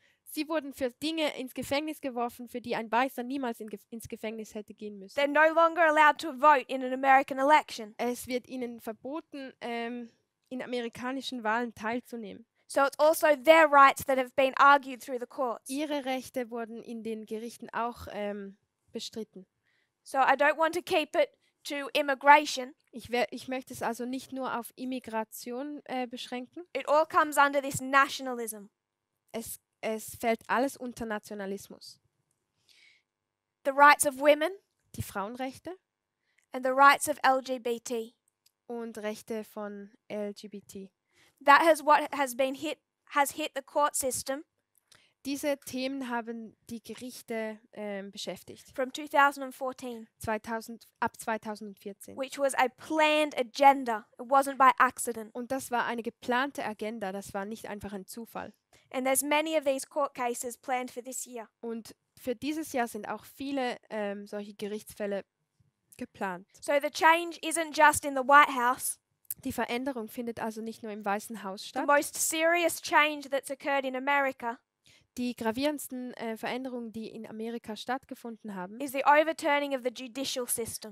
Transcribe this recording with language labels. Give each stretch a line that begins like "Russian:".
German: Sie wurden für Dinge ins Gefängnis geworfen, für die ein Weißer niemals ins Gefängnis hätte gehen müssen.
English: They're no longer allowed to vote in an American election.
German: Es wird ihnen verboten, in amerikanischen Wahlen teilzunehmen.
English: So it's also their rights that have been argued through the courts.
German: Ihre Rechte wurden in den Gerichten auch bestritten.
English: So I don't want to keep it to immigration.
German: Ich möchte es also nicht nur auf Immigration beschränken.
English: It all comes under this nationalism.
German: Es fällt alles unter Nationalismus.
English: The rights of women
German: Die Frauenrechte
English: and the rights of LGBT.
German: und Rechte von LGBT.
English: That has what has hit the court system
German: Diese Themen haben die Gerichte beschäftigt.
English: from 2014,
German: Ab 2014.
English: which was a planned agenda. It wasn't by accident.
German: Und das war eine geplante Agenda, das war nicht einfach ein Zufall.
English: And there's many of these court cases planned for this year.
German: Und für dieses Jahr sind auch viele solche Gerichtsfälle geplant.
English: So the change isn't just in the White House.
German: Die Veränderung findet also nicht nur im Weißen Haus
English: The
German: statt.
English: most serious change that's occurred in America
German: Die gravierendsten Veränderungen, die in Amerika stattgefunden haben,
English: is the overturning of the judicial system.